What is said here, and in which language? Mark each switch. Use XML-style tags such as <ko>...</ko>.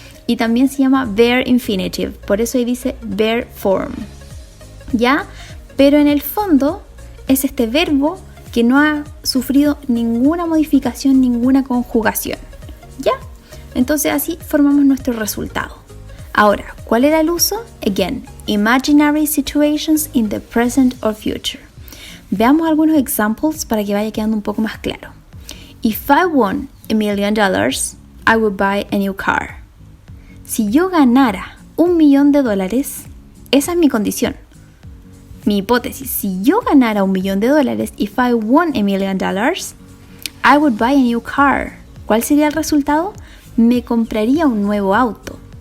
<es>Y también se llama bare infinitive, por eso ahí dice bare form. ¿Ya? Pero en el fondo es este verbo que no ha sufrido ninguna modificación, ninguna conjugación. ¿Ya? Entonces así formamos nuestro resultado. Ahora, ¿cuál era el uso?</es> <en>Again, imaginary situations in the present or future.</en> <es>Veamos algunos examples para que vaya quedando un poco más claro.</es> <en>If I won $1 million, I would buy a new car.</en> <es>Si yo ganara $1 millón, esa es mi condición. Mi hipótesis, si yo ganara $1 millón,</es> <en>if I won $1 million, I would buy a new car.</en> <es>¿Cuál sería el resultado? Me compraría un nuevo auto.</es>